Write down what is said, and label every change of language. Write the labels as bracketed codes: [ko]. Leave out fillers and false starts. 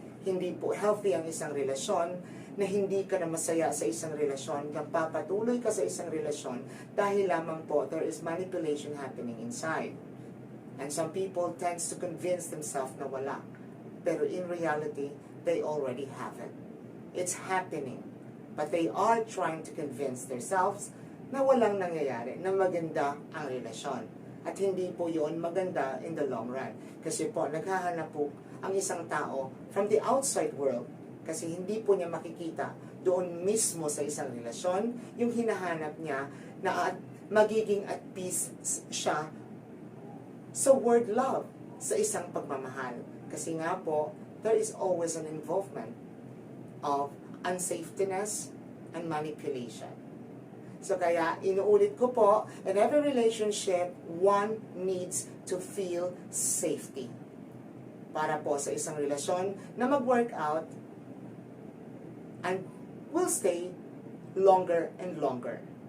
[tl] Hindi po healthy ang isang relasyon na hindi ka na masaya sa isang relasyon, nagpapatuloy ka sa isang relasyon dahil lamang po [en] there is manipulation happening inside. And some people tends to convince themselves [tl] na wala. Pero [en] in reality, they already have it. It's happening. But they are trying to convince themselves [tl] na walang nangyayari, na maganda ang relasyon. At hindi po yon maganda [en] in the long run. [tl] Kasi po, naghahanap po ang isang tao [en] from the outside world [tl] kasi hindi po niya makikita doon mismo sa isang relasyon yung hinahanap niya na magiging [en] at peace [tl] siya sa word love, sa isang pagmamahal. Kasi nga po, [en] there is always an involvement of unsafetyness and manipulation. [tl] So kaya, inuulit ko po, [en] in every relationship, one needs to feel safety. [tl] Para po sa isang relasyon na mag-work out [en] and will stay longer and longer.